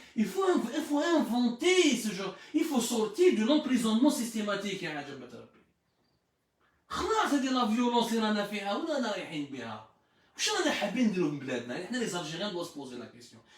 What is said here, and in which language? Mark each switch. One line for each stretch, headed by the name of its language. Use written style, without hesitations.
French: Il faut inventer ce genre. Il faut sortir de l'emprisonnement systématique.
Arabic: خلاص هذه لا فيولونس اللي رانا فيها ورانا رايحين بها. واش رانا حابين نديرو من بلادنا؟ احنا
French: les Algériens doivent se poser la question.